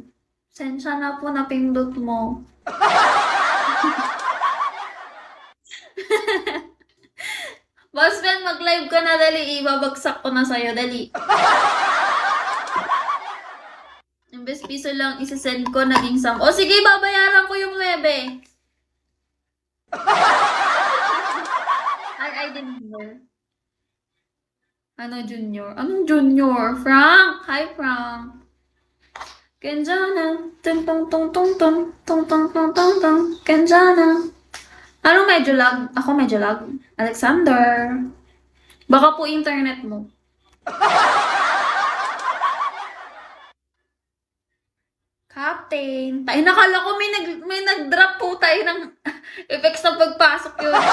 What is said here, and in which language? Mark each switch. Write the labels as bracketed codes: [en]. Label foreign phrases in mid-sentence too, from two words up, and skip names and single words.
[tl] Sensya na po napindot mo. Boss Ben, mag-live ka na, dali. Ibabagsak ko na sa'yo, dali. Imbes piso lang isa-send ko, naging 10. O sige, babayaran ko yung 9. [en] I didn't know. [tl] Ano junior? Anong junior? Frank! Hi, Frank. Kenjana. Tung tung tung tung tung. Tung tung tung tung tung. Kenjana. Anong medyo lag? Ako medyo lag. Alexander. Baka po internet mo. Captain. Tayo, nakala ko may nag-drop po tayo ng effects na pagpasok yun.